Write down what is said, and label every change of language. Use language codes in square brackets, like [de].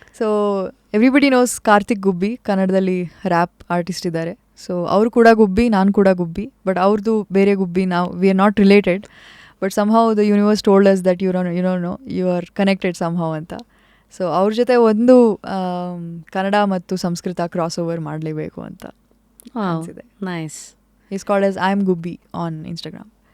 [kn] So [en] everybody knows [kn] Karthik ಗುಬ್ಬಿ, ಕನ್ನಡದಲ್ಲಿ rap artist ಇದ್ದಾರೆ. So ಅವರು ಕೂಡ ಗುಬ್ಬಿ, ನಾನು ಕೂಡ ಗುಬ್ಬಿ, ಬಟ್ ಅವ್ರದ್ದು ಬೇರೆ ಗುಬ್ಬಿ. [en] ನಾವು we are not related, but somehow the universe told us that you are connected somehow ಅಂತ. [kn] ಸೊ ಅವ್ರ ಜೊತೆ ಒಂದು ಕನ್ನಡ ಮತ್ತು ಸಂಸ್ಕೃತ ಕ್ರಾಸ್ ಓವರ್ ಮಾಡಲೇಬೇಕು ಅಂತ ಅನಿಸಿದೆ. [en] Nice. Is called as I am Gubbi on Instagram.